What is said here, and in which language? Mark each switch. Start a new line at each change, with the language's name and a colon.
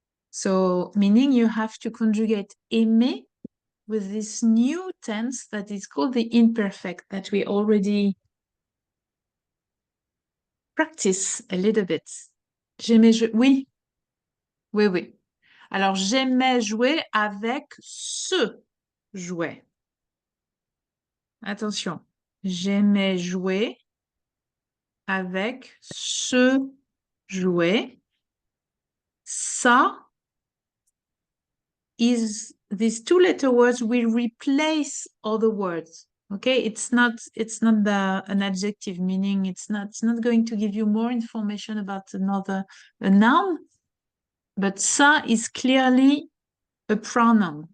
English: So, meaning you have to conjugate aimer with this new tense that is called the imperfect that we already practice a little bit.
French: J'aimais jouer. Oui, oui, oui. Alors, j'aimais jouer avec ce jouet. Attention. J'aimais jouer avec ce jouet.
English: Ça is these two letter words will replace other words. Okay, it's not an adjective meaning. It's not going to give you more information about a noun, but ça is clearly a pronoun.